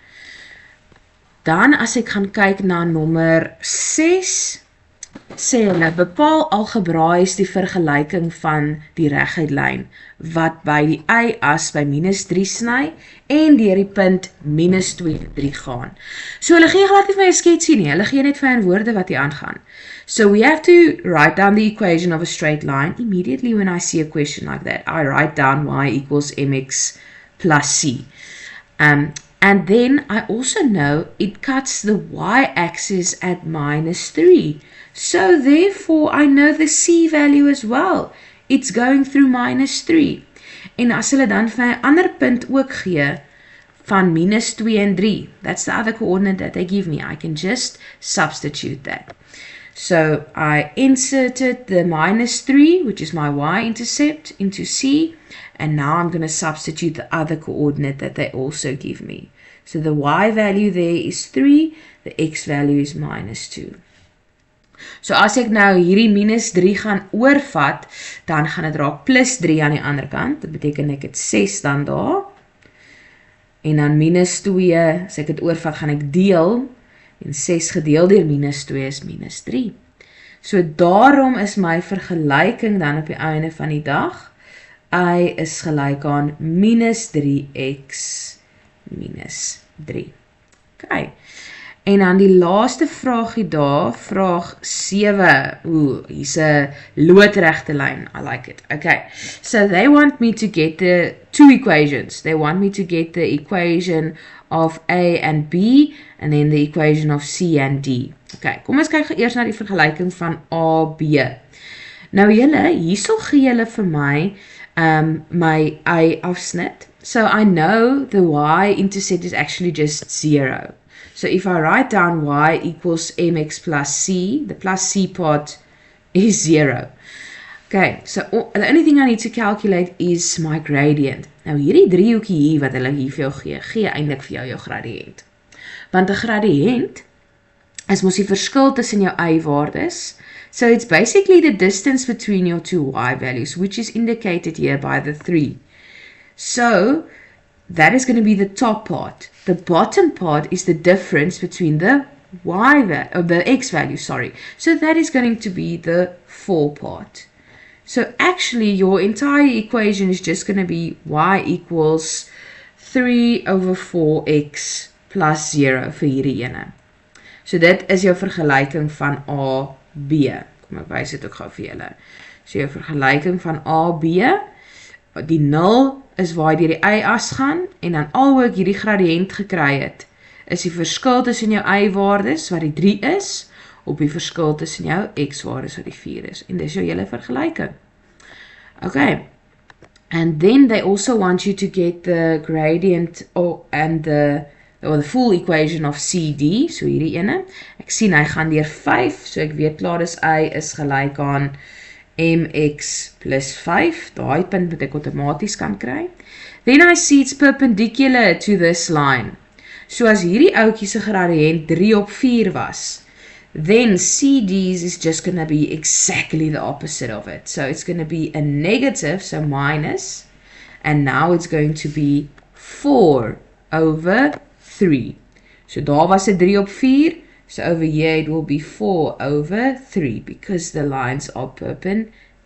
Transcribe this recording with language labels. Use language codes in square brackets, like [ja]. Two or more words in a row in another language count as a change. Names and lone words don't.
[af] Alright, Dan as ek gaan kyk na nommer 6, sê hulle, bepaal algebraies die vergelyking van die reguitlyn wat by die y-as by -3 sny en deur die punt -2 en 3 gaan. So hulle gee glad nie vir my 'n sketsie nie, hulle gee net vir my in woorde wat hier aangaan. [en] So we have to write down the equation of a straight line. Immediately when I see a question like that, I write down y equals mx plus c. And then I also know it cuts the y-axis at -3. So therefore I know the c value as well. It's going through -3. [af] En as hulle dan vir 'n ander punt ook gee van -2 en 3, [en] that's the other coordinate that they give me. I can just substitute that. So I inserted the -3, which is my y-intercept, into c, and now I'm going to substitute the other coordinate that they also give me. So the y value there is 3, the x value is -2. [af] So as ek nou hierdie -3 gaan oorvat, dan gaan dit raak +3 aan die ander kant. Dit beteken ek het 6 dan daar. En dan -2, as ek dit oorvat, gaan ek deel. En 6 gedeel deur -2 is -3. So daarom is my vergelyking dan op die einde van die dag, y is gelyk aan -3x -3. Okay. En dan die laaste vraagie daar, vraag 7. Hier's 'n loodregte lyn. [en] I like it. Okay. So they want me to get the two equations. They want me to get the equation of A and B and then the equation of C and D. Okay, kom ons kyk eers na die vergelyking van A, B. Nou julle, hierso gee julle vir my my y-afsnit. So I know the y-intercept is actually just 0. So if I write down y equals mx plus c, the plus c part is 0. Okay, so the only thing I need to calculate is my gradient. [af] Nou hierdie driehoekie hier wat hulle hier vir jou gee eintlik vir jou gradiënt. Want 'n gradiënt is mos die verskil tussen jou y-waardes. [en] So it's basically the distance between your two y values, which is indicated here by the 3. So that is going to be the top part. The bottom part is the difference between the the x value, sorry. So that is going to be the 4 part. So actually your entire equation is just going to be y equals 3 over 4x plus 0 [af] vir hierdie ene. So dit is jou vergelyking van A, B. Kom ek wys dit ook gou vir julle. So jou vergelyking van A, B, die 0 is waar jy die y-as gaan, en dan al hoe ek hierdie gradiënt gekry het, is die verskil tussen jou y-waardes, wat die 3 is, op die verskil tussen jou x-waardes, wat die 4 is. En dis jou hele vergelyking. Okay. [en] And then they also want you to get the gradient and the full equation of CD, [af] so hierdie ene. Ek sien hy gaan deur 5, so ek weet klaar dis y is gelyk aan mx plus 5, daai punt moet ek outomaties kan kry. [en] Then I see it's perpendicular to this line. [af] So as hierdie ouetjie se gradiënt 3 op 4 was, [en] then CD's is just going to be exactly the opposite of it. So it's going to be a negative, so minus, and now it's going to be 4 over 3. [af] So daar was 'n 3 op 4, [en] so over here it will be 4 over 3 because the lines are perpendicular.